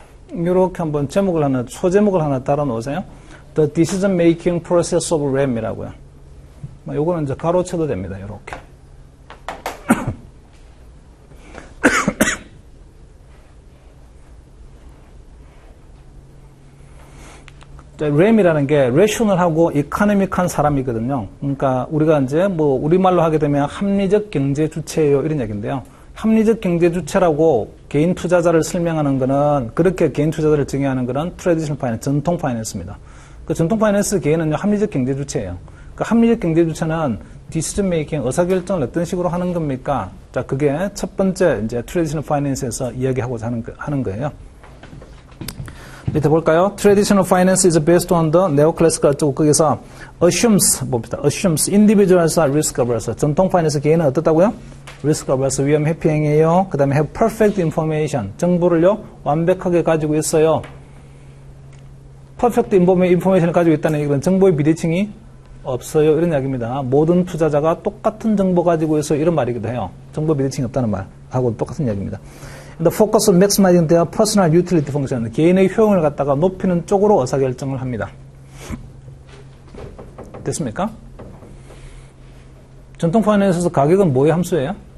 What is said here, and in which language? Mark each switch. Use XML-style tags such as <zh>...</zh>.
<ko>이렇게 한번 소제목을 하나 따라 놓으세요.</ko> <en>The Decision Making Process of RAM이라고요.</en> <ko>요거는 이제 가로쳐도 됩니다. 이렇게. RAM이라는 게 rational하고 economic한 사람이거든요. 그러니까 우리가 이제 우리말로 하게 되면 합리적 경제 주체예요. 이런 얘기인데요. 합리적 경제 주체라고 개인 투자자를 설명하는 거는, 그렇게 개인 투자자를 정의하는 거는 트래디셔널 파이낸스, 전통 파이낸스입니다. 그 전통 파이낸스 개인은 합리적 경제 주체예요. 그 합리적 경제 주체는 디시전 메이킹, 의사결정을 어떤 식으로 하는 겁니까? 자, 그게 첫 번째 이제 트래디셔널 파이낸스에서 이야기하고자 하는 거예요. 밑에 볼까요?</ko> <en>Traditional finance is based on the neoclassical</en> <ko>쪽 거기서</ko> <en>assumes</en> <ko>봅시다.</ko> <en>assumes individuals are risk averse.</en> <ko>전통 파이낸스 개인은 어떻다고요? risk averse 위험 회피행이에요. 그 다음에</ko> <en>have perfect information</en> <ko>정보를요 완벽하게 가지고 있어요. 퍼펙트 인포메이션을 가지고 있다는 이런 정보의 비대칭이 없어요. 이런 이야기입니다. 모든 투자자가 똑같은 정보 가지고 있어 이런 말이기도 해요. 정보 비대칭이 없다는 말하고 똑같은 이야기입니다.</ko> <en>The focus on maximizing their personal utility function.</en> <ko>개인의 효용을 갖다가 높이는 쪽으로 의사결정을 합니다. 됐습니까? 전통 파이낸스에서 가격은 뭐의 함수예요?</ko>